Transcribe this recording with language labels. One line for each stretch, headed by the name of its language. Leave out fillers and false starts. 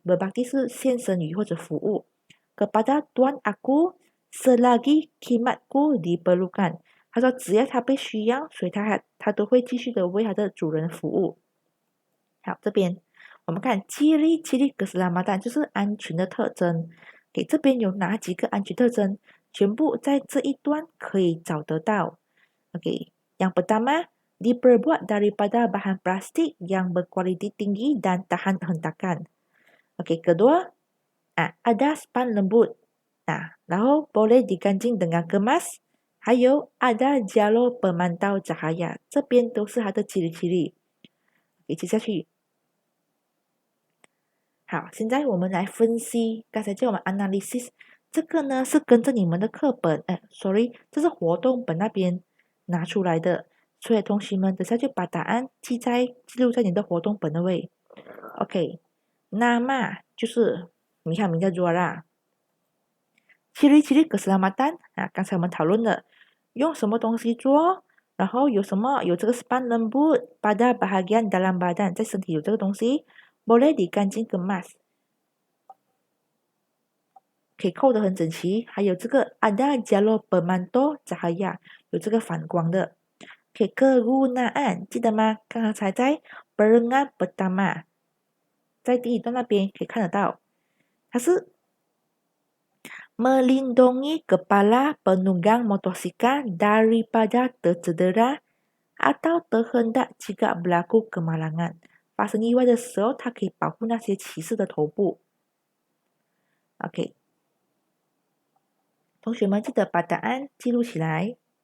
Malay: berbakti
Chinese: 是献身于或者服务
Malay: kepada tuan aku selagi khidmatku diperlukan。
Chinese: 他说只要他被需要，所以他都会继续的为他的主人服务。好，这边我们看 ciri keselamatan 就是安全的特征。给这边有哪几个安全特征？全部在这一段可以找得到。
Malay: OK， yang pertama diperbuat daripada bahan plastik yang berkualiti tinggi dan tahan hentakan。 OK， kedua ada span lembut。 然后 boleh dikancing dengan kemas， 还有ada jalur pemantau cahaya，
Chinese: 这边都是它的ciri-ciri。给记下去。好，现在我们来分析，刚才叫我们 analysis，这个呢是跟着你们的课本，sorry，这是活动本那边拿出来的，所以同学们等下就把答案记录在你的活动本那位。 OK， nama 就是你看名叫 juara。 ciri-ciri keselamatan，刚才我们讨论了用什么东西做，然后有这个
Malay: span lembut pada bahagian dalam badan，
Chinese: 在身体有这个东西，
Malay: boleh dikancing kemas，
Chinese: 可以扣得很整齐，还有这个
Malay: ada jalur pemantau cahaya，
Chinese: 有这个反光的。可以kegunaan，记得吗？
Malay: 刚才在 perengan pertama，
Chinese: 在第一段那边可以看得到，它是
Malay: melindungi kepala penunggang motosikal daripada tercedera atau terhendak jika berlaku kemalangan。
Chinese: 发生意外的时候，它可以保护那些骑士的头部。 OK， 同学们记得把答案记录起来。